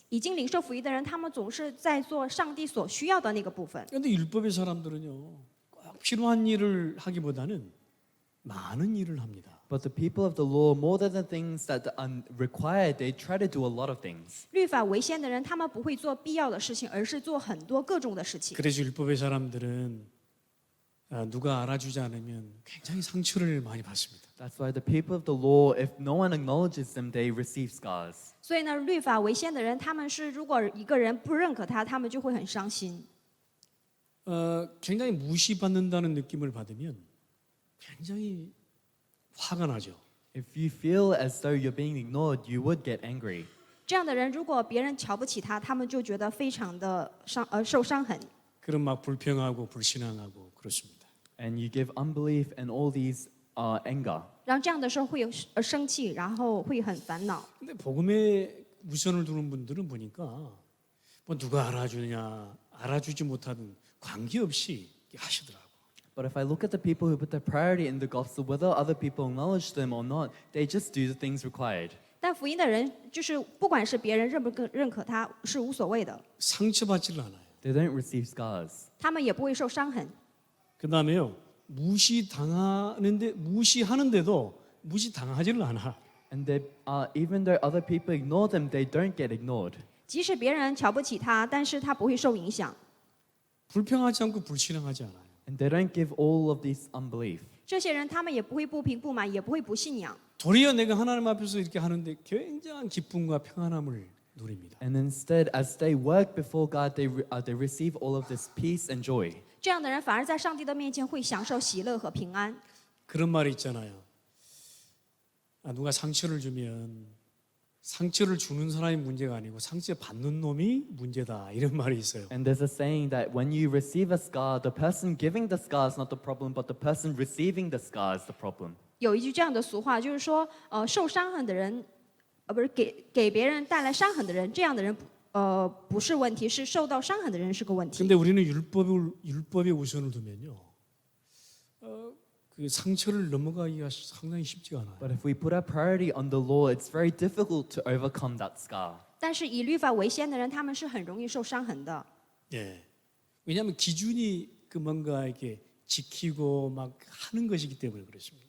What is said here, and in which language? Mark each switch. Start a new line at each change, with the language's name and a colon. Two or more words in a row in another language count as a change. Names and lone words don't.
Chinese: 已经领受福音的人，他们总是在做上帝所需要的那个部分。
Korean: 그런데 율법의 사람들은요, 꼭 필요한 일을 하기보다는 많은 일을 합니다.
English: But the people of the law, more than the things that are required, they try to do a lot of things.
Chinese: 律法为先的人，他们不会做必要的事情，而是做很多各种的事情。
Korean: 그래서 율법의 사람들은 누가 알아주지 않으면 굉장히 상처를 많이 받습니다.
English: That's why the people of the law, if no one acknowledges them, they receive scars.
Chinese: 所以呢，律法为先的人，他们是如果一个人不认可他，他们就会很伤心。
Korean: 굉장히 무시받는다는 느낌을 받으면 굉장히 화가 나죠.
English: If you feel as though you're being ignored, you would get angry.
Chinese: 这样的人，如果别人瞧不起他，他们就觉得非常的受伤痕。
Korean: 그럼 막 불평하고 불신앙하고 그렇습니다.
English: And you give unbelief and all these anger.
Chinese: 然后这样的时候会有生气，然后会很烦恼。
Korean: 근데 복음에 우선을 두는 분들은 보니까 뭐 누가 알아주느냐 알아주지 못하든 관계없이 하시더라고.
English: But if I look at the people who put their priority in the gospel, whether other people acknowledge them or not, they just do the things required.
Chinese: 但福音的人，就是不管是别人认不认可他，是无所谓的，
Korean: 상처받지를 않아요.
English: They don't receive scars.
Chinese: 他们也不会受伤痕。
Korean: 그다음에요. 무시하는데도 무시당하지를 않아.
English: And they, even though other people ignore them, they don't get ignored.
Chinese: 即使别人瞧不起他，但是他不会受影响。
Korean: 불평하지 않고 불신앙하지 않아요.
English: And they don't give all of this unbelief.
Chinese: 这些人他们也不会不平不满，也不会不信仰。
Korean: 도리어 내가 하나님 앞에서 이렇게 하는데 굉장한 기쁨과 평안함을 누립니다.
English: And instead, as they work before God, they receive all of this peace and joy.
Chinese: 这样的人反而在上帝的面前会享受喜乐和平安。
Korean: 그런 말이 있잖아요. 누가 상처를 주면 상처를 주는 사람이 문제가 아니고 상처 받는 놈이 문제다 이런 말이 있어요.
English: And there's a saying that when you receive a scar, the person giving the scar is not the problem, but the person receiving the scar is the problem.
Chinese: 有一句这样的俗话，就是说，受伤痕的人，不是给别人带来伤痕的人，这样的人，不是问题，是受到伤痕的人是个问题。
Korean: 근데 우리는 율법에 우선을 두면요. 그 상처를 넘어가기가 상당히 쉽지가 않아요.
English: But if we put our priority on the law, it's very difficult to overcome that scar.
Chinese: 但是以律法为先的人，他们是很容易受伤痕的。
Korean: 예. 왜냐하면 기준이 그 뭔가 이렇게 지키고 막 하는 것이기 때문에 그렇습니다.